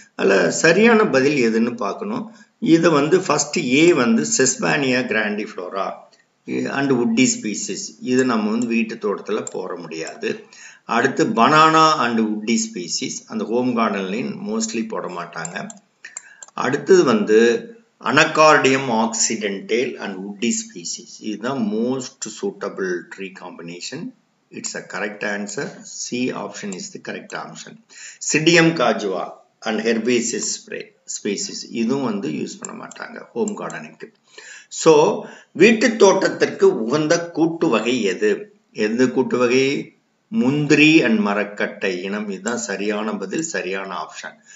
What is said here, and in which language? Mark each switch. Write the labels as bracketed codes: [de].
[ta] அதில் சரியான பதில் எதுன்னு பார்க்கணும். இதை ஃபர்ஸ்ட் ஏ செஸ்பானியா கிராண்டிஃப்ளோரா அண்ட் உட்டி ஸ்பீசிஸ், இது நம்ம வீட்டு தோட்டத்தில் போட முடியாது. அடுத்து பனானா அண்ட் உட்டி ஸ்பீசிஸ், அந்த ஹோம் கார்டன்லையும் மோஸ்ட்லி போட மாட்டாங்க. அடுத்தது அனகார்டியம் ஆக்சிடென்டேல் அண்ட் உட்டி ஸ்பீசிஸ், இதுதான் most suitable tree combination. [en] It's a correct answer. C option is the correct option. Psidium cajua and herbaceous species, [ta] இதுவும் யூஸ் பண்ண மாட்டாங்க ஹோம் கார்டனிங்க்கு. ஸோ வீட்டு தோட்டத்திற்கு உகந்த கூட்டு வகை எது? எந்த கூட்டு வகை? முந்திரி அண்ட் மரக்கட்டை இனம், இதுதான் சரியான பதில், சரியான ஆப்ஷன்.